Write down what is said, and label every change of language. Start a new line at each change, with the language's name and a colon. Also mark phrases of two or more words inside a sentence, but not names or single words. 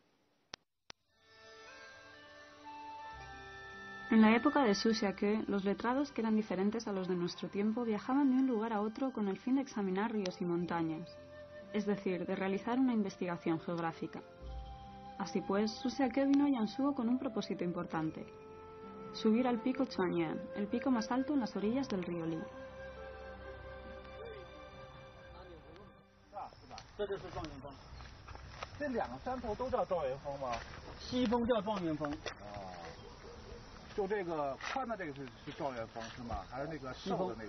Spanish: En la época de Xu Xiake, los letrados, que eran diferentes a los de nuestro tiempo, viajaban de un lugar a otro con el fin de examinar ríos y montañas, es decir, de realizar una investigación geográfica. Así pues, Xu Xiake vino a Jiangsu con un propósito importante: subir al pico Chuanyuan, el pico más alto en las orillas del río Li.
Chinese: 这就是状元峰。这两个山头都叫状元峰吗？西峰叫状元峰。就这个宽的这个是状元峰是吗？还是那个瘦的那个？